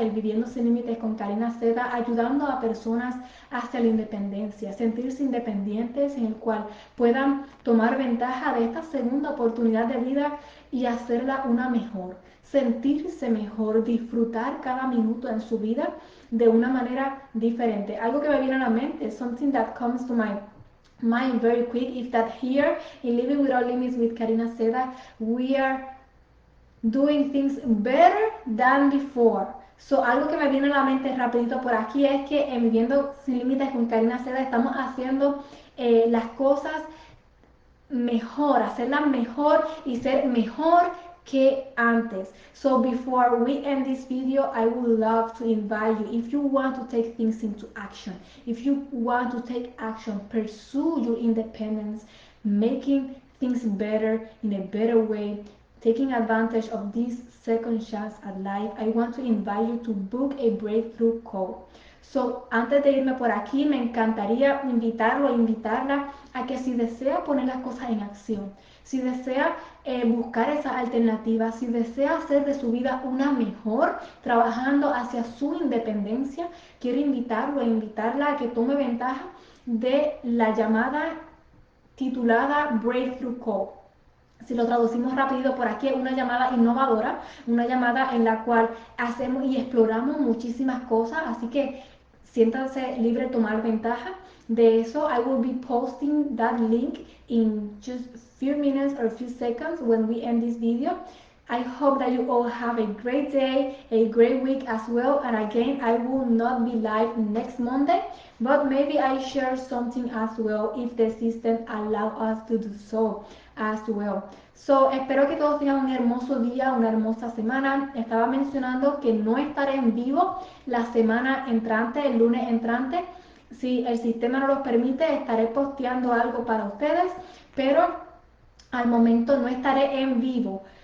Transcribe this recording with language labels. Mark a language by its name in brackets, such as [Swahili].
[Spanish] El Viviendo Sin Límites con Karina Seda, ayudando a personas hacia la independencia, sentirse independientes en el cual puedan tomar ventaja de esta segunda oportunidad de vida y hacerla una mejor, sentirse mejor, disfrutar cada minuto en su vida de una manera diferente. Algo que me viene a la mente, [English] something that comes to my mind very quick, is that here in Living Without Limits with Karina Seda, we are doing things better than before. [Spanish] So, algo que me viene a la mente rapidito por aquí es que en Viviendo Sin Límites con Karina Seda estamos haciendo las cosas mejor, hacerlas mejor y ser mejor que antes. [English] So before we end this video, I would love to invite you, if you want to take things into action, if you want to take action, pursue your independence, making things better in a better way, taking advantage of this second chance at life, I want to invite you to book a breakthrough call. [Spanish] So, antes de irme por aquí, me encantaría invitarlo, invitarla a que si desea poner las cosas en acción, si desea buscar esas alternativas, si desea hacer de su vida una mejor, trabajando hacia su independencia, quiero invitarlo e invitarla a que tome ventaja de la llamada titulada Breakthrough Call. Si lo traducimos rápido por aquí, una llamada innovadora, una llamada en la cual hacemos y exploramos muchísimas cosas, así que siéntanse libre de tomar ventaja de eso. [English] I will be posting that link in just a few minutes or a few seconds when we end this video. I hope that you all have a great day, a great week as well. And again, I will not be live next Monday, but maybe I share something as well if the system allows us to do so as well. [Spanish] So, espero que todos tengan un hermoso día, una hermosa semana. Estaba mencionando que no estaré en vivo la semana entrante, el lunes entrante. Si el sistema no lo permite, estaré posteando algo para ustedes, pero al momento no estaré en vivo.